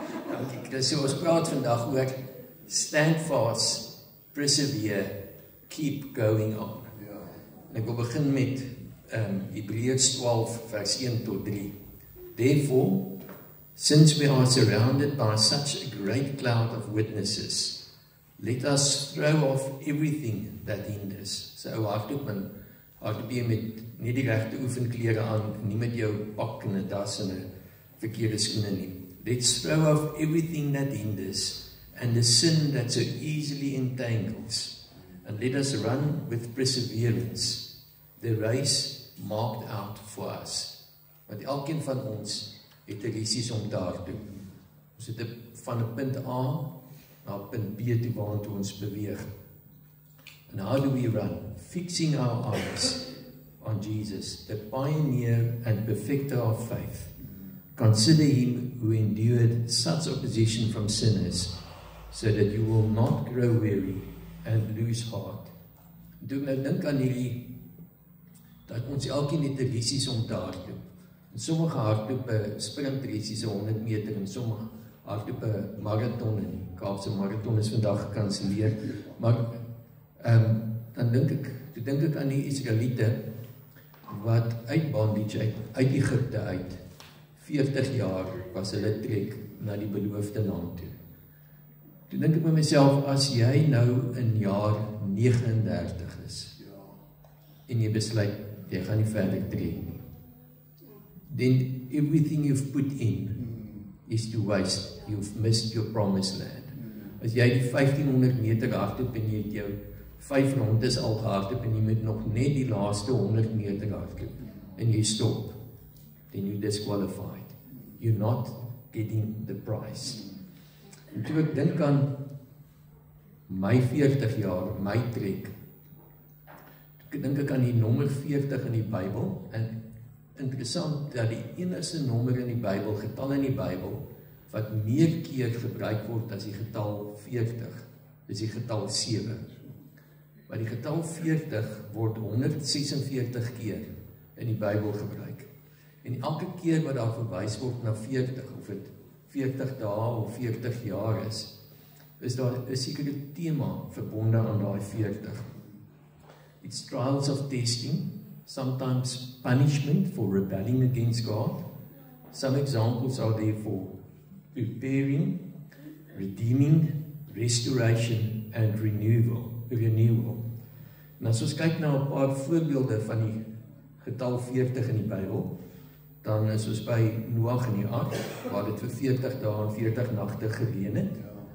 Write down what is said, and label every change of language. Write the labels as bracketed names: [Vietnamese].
[Afrikaans] Dankie. Dus so ons praat vandag oor [English] stand fast, persevere, keep going on. [Afrikaans] Ja. En ek wil begin met Hebreërs 12 vers 1 tot 3. [English] Therefore, since we are surrounded by such a great cloud of witnesses, let us throw off everything that hinders. [Afrikaans] So hardloop jy met nie die regte oefenklere aan, nie met jou pak en 'n das en 'n verkeerde skoene nie. [English] Let's throw off everything that hinders and the sin that so easily entangles, and let us run with perseverance the race marked out for us. [Afrikaans] Want elkeen van ons het 'n risie om te hardloop. Ons het van 'n punt A na punt B toe waartoe ons beweeg. [English] And how do we run? Fixing our eyes on Jesus, the pioneer and perfecter of faith. Consider him who endured such opposition from sinners, so that you will not grow weary and lose heart. [Afrikaans] Toe ek nou dink aan hierdie, dat ons elkeen het 'n risie om te hardloop. En sommige hardloop 'n sprintrisie, 100 meter, en sommige hardloop 'n marathon, en die Kaapse marathon is vandag gekanselleer. Maar dan dink ek aan die Israeliete wat uit bondage uit Egipte uit 40 jaar was hulle trek na die beloofde land toe. Toe dink ek by myself, as jy nou in jaar 39 is en jy besluit jy gaan nie verder trek nie, [English] then everything you've put in is to waste. You've missed your promised land. [Afrikaans] As jy die 1500 meter hardloop en jy het jou 5 rondes al gehardloop en jy moet nog net die laaste 100 meter hardloop en jy stop, [English] then you're disqualified. You're not getting the prize. [Afrikaans] En toe ek dink aan my 40 jaar, my trek, dink ek aan die nommer 40 in die Bybel, en interessant dat die enigste nommer in die Bybel, getal in die Bybel, wat meer keer gebruik word as die getal 40, is die getal 7. Maar die getal 40 word 146 keer in die Bybel gebruik. En elke keer wat daar verwys word na 40, of dit 40 dae of 40 jaar is daar 'n sekere tema verbonde aan daai 40. [English] It's trials of testing, sometimes punishment for rebelling against God. Some examples are there for preparing, redeeming, restoration and renewal. [Afrikaans] En as ons kyk na 'n paar voorbeelde van die getal 40 in die Bybel, dan is ons by Noag en die ark, waar dit vir 40 dae en 40 nagte gereën het.